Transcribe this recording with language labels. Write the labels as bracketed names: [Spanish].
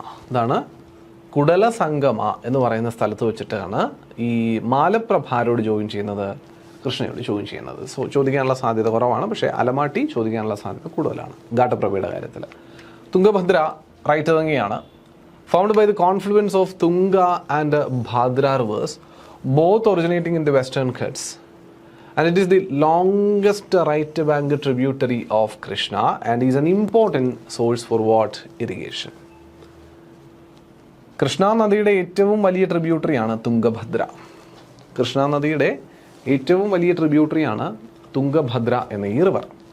[Malayalam] ഇതാണ് കുടല സംഗമ എന്ന് പറയുന്ന സ്ഥലത്ത് വെച്ചിട്ടാണ് ഈ മാലപ്രഭാരോട് ജോയിൻ ചെയ്യുന്നത്, കൃഷ്ണയോട് ജോയിൻ ചെയ്യുന്നത്. ചോദിക്കാനുള്ള സാധ്യത കുറവാണ്, പക്ഷേ അലമാട്ടി ചോദിക്കാനുള്ള സാധ്യത കൂടുതലാണ് ഘാട്ട്പ്രഭയുടെ കാര്യത്തിൽ. തുംഗഭദ്ര റൈറ്റ് തന്നെയാണ്. [English] Found by the confluence of Tunga and Bhadra rivers, both originating in the western Ghats, and it is the longest right bank tributary of Krishna and is an important source for what? Irrigation. [Malayalam] Krishna നദിയുടെ ഏറ്റവും വലിയ ട്രിബ്യൂട്ടറിയാണ് തുംഗഭദ്ര. കൃഷ്ണ നദിയുടെ ഏറ്റവും വലിയ ട്രിബ്യൂട്ടറിയാണ് തുംഗഭദ്ര എന്ന ഈ river.